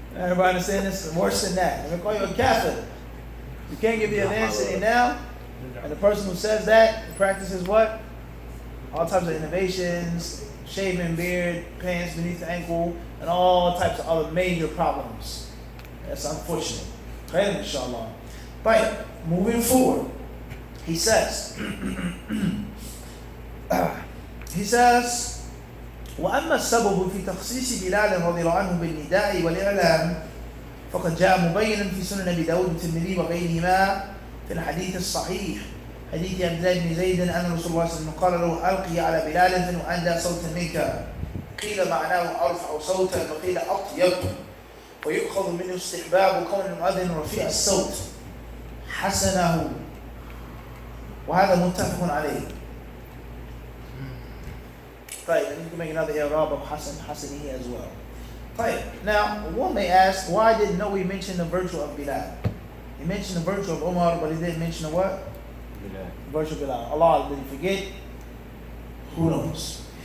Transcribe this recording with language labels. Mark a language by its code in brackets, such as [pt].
[en] Everybody understand this? Worse than that. They call you a kafir. You can't give the adhan sitting down. And the person who says that practices what? All types of innovations, shaving beard, pants beneath the ankle, and all types of other major problems. That's unfortunate. Khayr, inshallah. But moving forward, he says, [ar] وأما السبب في تخصيص بلال رضي الله عنه بالنداء والإعلام فقد جاء مبينا في سنن أبي داود والترمذي وغيرهما في الحديث الصحيح حديث عبد الله بن زيد أن رسول الله صلى الله عليه وسلم قال له ألقي على بلال وأندى صوتا منك قيل معناه أرفع صوتا وقيل أطيب ويؤخذ منه استحباب كون المؤذن رفيع الصوت حسنه وهذا متفق عليه. [en] Right, and you can make another i'rab of Hasani as well. Right, now one may ask, why didn't we mention the virtue of Bilal? He mentioned the virtue of Umar, but he didn't mention the what? Bilal. Virtue of Bilal. Allah, did he forget? Who knows?